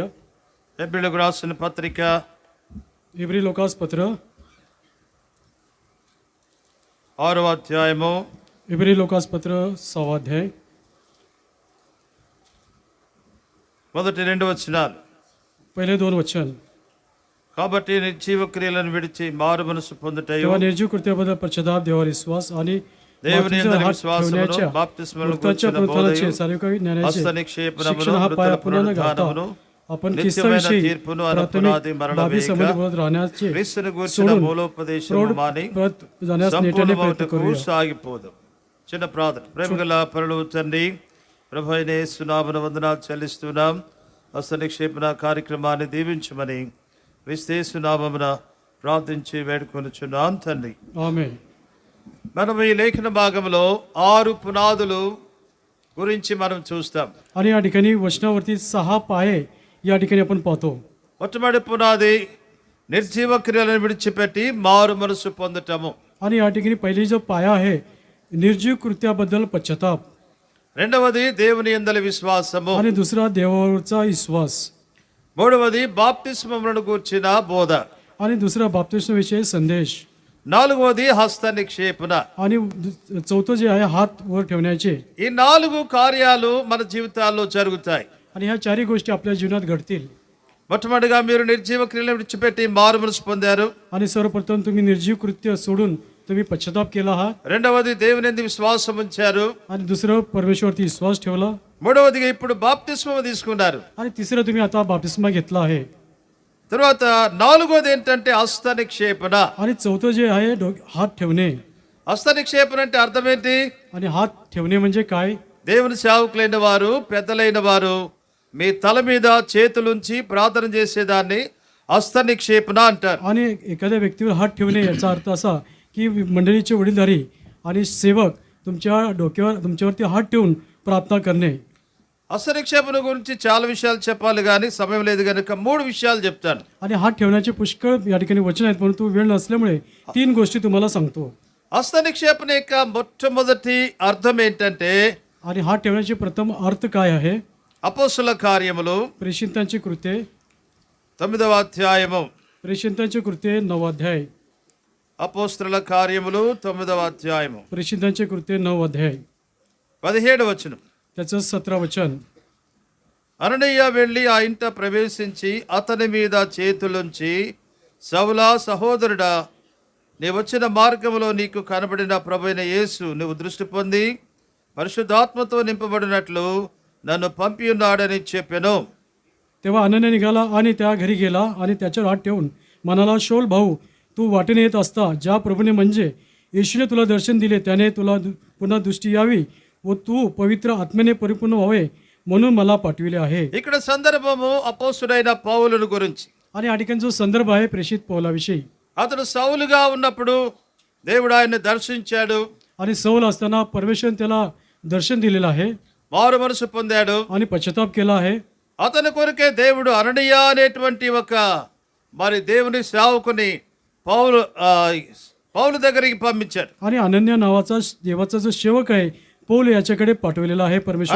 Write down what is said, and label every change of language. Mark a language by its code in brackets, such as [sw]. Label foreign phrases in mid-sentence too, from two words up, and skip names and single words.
[te] హెబ్రీయులకు రాసిన పత్రిక [mr] इब्री लोकास पत्र [te] 6వ అధ్యాయము [mr] इब्री लोकास पत्र 6वा अध्याय [te] మొదటి 2 వచనాలు. [mr] पहिले 2 वचन. [te] కాబట్టి నిర్జీవ క్రియలను విడిచి మారు మనసు పొందుటయు [mr] तेव्हा निर्जीव कृत्याबद्दल पश्चाताप, देवावर विश्वास आणि [te] దేవుని [mr] मातीचा [te] యందు [mr] हात [te] విశ్వాసమును [mr] ठेवण्याच्या [te] బాప్తిస్మమును [mr] मृताच्या [te] కూర్చున్న [mr] पुनरुत्थानाचे [te] బోధయు [mr] सार्वकालिक ज्ञानाचे [te] హస్తనిక్షేపణమును [mr] शिक्षण हा [te] మృతుల [mr] पाया पुन्हा न घालता [te] పునరుద్ధానమును [mr] आपण [te] నిత్యమైన [mr] ख्रिस्ताविषयी [te] తీర్పును [mr] प्राथमिक [te] అనుపునాది మరణ [mr] बाबी [te] వేయక [mr] संबंधी बोलत राहण्याचे [te] క్రీస్తును గూర్చిన [mr] सोडून [te] మూలోపదేశము [mr] प्रौढ [te] మాని [mr] पद जाण्यास नेटाने प्रयत्न [te] సంపూర్ణమవుటకు [mr] करूया. [te] సాగిపోదు. చిన్న ప్రార్థన. ప్రేమగల పరలోక తండ్రి, ప్రభు అయిన యేసు నామమున వందనాలు చెల్లిస్తున్నాం. హస్తనిక్షేపణ కార్యక్రమాన్ని దీవించమని క్రీస్తు యేసు నామమున ప్రార్థించి వేడుకొనుచున్నాం తండ్రి. [mr] आमेन. [te] మనం ఈ లేఖన భాగంలో 6 పునాదులు గురించి మనం చూస్తాం. [mr] आणि या ठिकाणी वचनावरती 6 पाये या ठिकाणी आपण पाहतो. [te] మొట్టమొదటి పునాది నిర్జీవ క్రియలను విడిచిపెట్టి మారు మనసు పొందటము. [mr] आणि या ठिकाणी पहिली जो पाया आहे निर्जीव कृत्याबद्दल पश्चाताप, [te] రెండవది దేవుని యందలి విశ్వాసము. [mr] आणि दुसरा देवावरचा विश्वास, [te] మూడవది బాప్తిస్మములను గూర్చిన బోధ. [mr] आणि दुसरा बाप्तिस्माविषयी संदेश, [te] నాలుగవది హస్త నిక్షేపణ. [mr] आणि चौथं जे आहे हात वर ठेवण्याचे. [te] ఈ 4 కార్యాలు మన జీవితాల్లో జరుగుతాయి. [mr] आणि ह्या 4 गोष्टी आपल्या जीवनात घडतील. [te] మొట్టమొదటిగా మీరు నిర్జీవ క్రియలను విడిచిపెట్టి మారు మనసు పొందారు. [mr] आणि सर्वप्रथम तुम्ही निर्जीव कृत्य सोडून तुम्ही पश्चाताप केला आहात. [te] రెండవది దేవుని యందు విశ్వాసం ఉంచారు. [mr] आणि दुसरं परमेश्वरवरती विश्वास ठेवला. [te] మూడవదిగా ఇప్పుడు బాప్తిస్మము తీసుకున్నారు. [mr] आणि तिसरं तुम्ही आता बाप्तिस्मा घेतला आहे. [te] తర్వాత నాలుగోది ఏంటంటే హస్త నిక్షేపణ. [mr] आणि चौथं जे आहे हात ठेवणे. [te] హస్త నిక్షేపణ అంటే అర్థం ఏంటి? [mr] आणि हात ठेवणे म्हणजे काय? [te] దేవుని సేవకులైన వారు, పెద్దలైన వారు మీ తల మీద చేతులుంచి ప్రార్థన చేసేదాన్ని హస్త నిక్షేపణ అంటారు. [mr] आणि एखाद्या व्यक्तीवर हात ठेवणे याचा अर्थ असा की मंडळीचे वडीलधारी आणि सेवक तुमच्या डोक्यावर तुमच्यावरती हात ठेवून प्रार्थना करणे. [te] హస్తనిక్షేపణ గురించి చాలా విషయాలు చెప్పాలి కానీ సమయం లేదు కనుక 3 విషయాలు చెప్తాను. [mr] आणि हात ठेवण्याचे पुष्कळ या ठिकाणी वचन आहेत, परंतु वेळ नसल्यामुळे 3 गोष्टी तुम्हाला सांगतो. [te] హస్తనిక్షేపణ యొక్క మొట్టమొదటి అర్థం ఏంటంటే [mr] आणि हात ठेवण्याचे प्रथम अर्थ काय आहे? [te] అపోస్తుల కార్యములు [mr] प्रेषितांची कृत्ये [te] 9వ అధ్యాయము. [mr] प्रेषितांची कृत्ये 9 अध्याय. [te] అపోస్తుల కార్యములు 9వ అధ్యాయము [mr] प्रेषितांची कृत्ये 9 अध्याय [te] 17వ వచనం. [mr] त्याचं 17 वचन. [te] అననీయ వెళ్ళి ఆ ఇంట ప్రవేశించి అతని మీద చేతులుంచి, సౌలా సహోదరుడా, నీ వచ్చిన మార్గములో నీకు కనబడిన ప్రభువైన యేసు నువ్వు దృష్టి పొంది పరిశుద్ధాత్మతో నింపబడినట్లు నన్ను పంపి ఉన్నాడని చెప్పెను. [mr] तेव्हा अनन्या निघाला आणि त्या घरी गेला आणि त्याच्यावर हात ठेवून म्हणाला, शौल भाऊ, तू वाटेने येत असता ज्या प्रभूने म्हणजे येशूने तुला दर्शन दिले त्याने तुला पुन्हा दृष्टी यावी व तू पवित्र आत्म्याने परिपूर्ण व्हावे म्हणून मला पाठविले आहे. [te] ఇక్కడ సందర్భము అపోస్తుడైన పౌలును గురించి. [mr] आणि या ठिकाणी जो संदर्भ आहे प्रेषित पौलाविषयी. [te] అతడు సౌలుగా ఉన్నప్పుడు దేవుడు ఆయన్ని దర్శించాడు, [mr] आणि सौल असताना परमेश्वर त्याला दर्शन दिलेलं आहे [te] మారు మనసు పొందాడు. [mr] आणि पश्चाताप केला आहे. [te] అతని కొరకే దేవుడు అననీయ అనేటువంటి ఒక దేవుని సేవకుని పౌలు దగ్గరికి పంపించాడు. [mr] आणि अनन्या नावाचा देवाचा जो सेवक आहे पौल याच्याकडे पाठवलेला आहे परमेश्वराने.